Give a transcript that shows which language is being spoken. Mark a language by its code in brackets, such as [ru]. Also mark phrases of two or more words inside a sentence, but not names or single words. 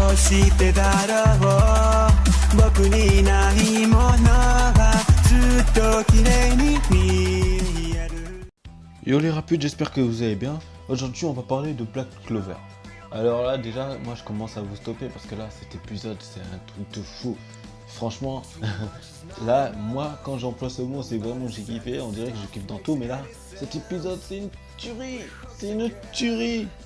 [ja] してだろう僕にないものがずっと綺麗に見える [fr] Yo les rapides, j'espère que vous allez bien. Aujourd'hui on va parler de Black Clover. Alors là déjà, moi je commence à vous stopper parce que là cet épisode c'est un truc de fou. Franchement, là moi quand j'emploie ce mot c'est vraiment j'ai kiffé, on dirait que je kiffe dans tout, mais là cet épisode c'est une tuerie, c'est une tuerie.